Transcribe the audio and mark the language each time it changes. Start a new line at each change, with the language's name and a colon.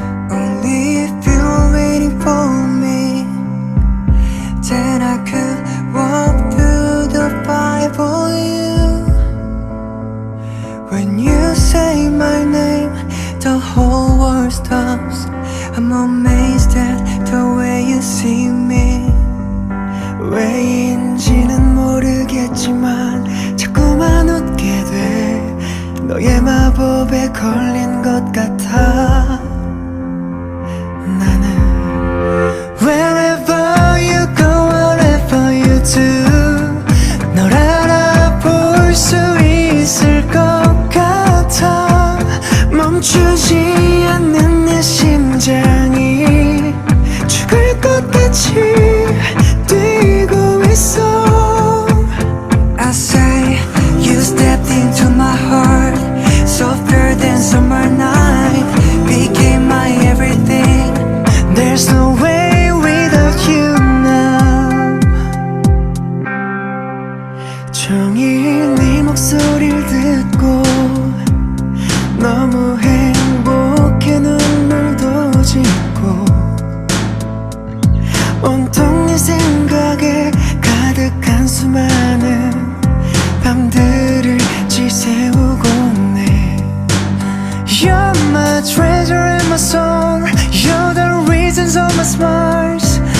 English: Only if you're waiting for me, then I could walk through the fire for you. When you say my name, the whole world stops. I'm amazed at the way you see me.
Korean: 왜인지는 모르겠지만 자꾸만 웃게 돼. 너의 마법에 걸린 것 같아. 나는
English: Wherever you go, whatever you do,
Korean: 널 알아볼 수 있을 것 같아. 멈추지 않는 내 심장이 죽을 것 같이 뛰고 있어.
English: I say you stepped into my heart, softer than summer night, became my everything. There's no way without you now.
Korean: 종일 네 목소리를 듣고 너무 행복해 눈물도 짓고 온통 네 생각에 가득한 수많은 밤들을 지새우고 있네.
English: You're my treasure and my song, you're the reasons of my smiles.